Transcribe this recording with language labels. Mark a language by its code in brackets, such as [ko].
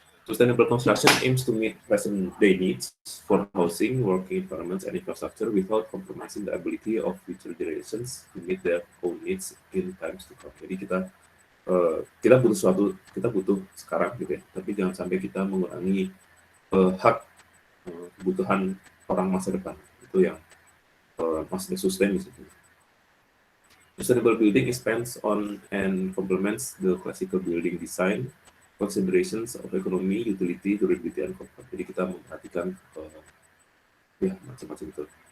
[en] Sustainable construction aims to meet present-day needs for housing, working environments, and infrastructure without compromising the ability of future generations to meet their own needs in times to come. [id] Jadi kita butuh sekarang gitu ya, tapi jangan sampai kita mengurangi hak kebutuhan orang masa depan. Itu yang maksudnya sustain di situ. [en] Sustainable building expands on and complements the classical building design considerations of economy, utility, durability, and comfort. [id] Jadi kita memperhatikan ya macam-macam itu.